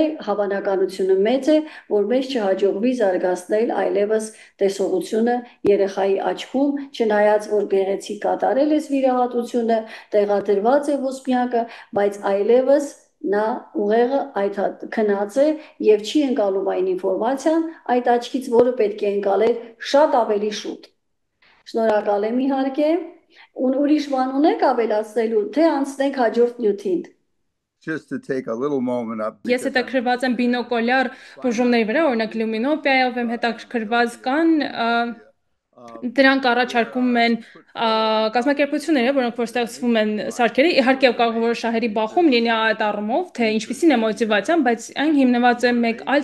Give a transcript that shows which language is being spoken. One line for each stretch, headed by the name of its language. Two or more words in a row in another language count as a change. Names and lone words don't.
Armenian: հավանականությունը մեծ է, որ մեզ չհաջողվի զարգացնել այլևս տեսողությունը երեխայի աչքում, չնայած որ գեղեցիկ կատարել է վիրահատությունը, տեղադրված է ոսպնյակը, բայց այլևս նա ուղեղը այդ քնած է եւ չի ընկալում այն ինֆորմացիան այդ աչքից, որը պետք է ընկալեր շատ ավելի շուտ։ Շնորհակալ եմ իհարկե, ուրիշ բան ունեք ավելացնելու, թե անցնենք հաջորդ նյութին։
English: Just to take a little moment up.
Armenian: Ես հետաքրքրված եմ բինոկոլյար բուժումների վրա, օրինակ լյումինոպիայով եմ հետաքրքրված կան դրանք առաջարկում են կազմակերպությունները, որոնք որ ստեղծվում են սարքերի, իհարկե կարող է որ շահերի բախում լինի այդ առումով, թե ինչպիսին է մոտիվացիան, բայց այն հիմնված է մեկ այլ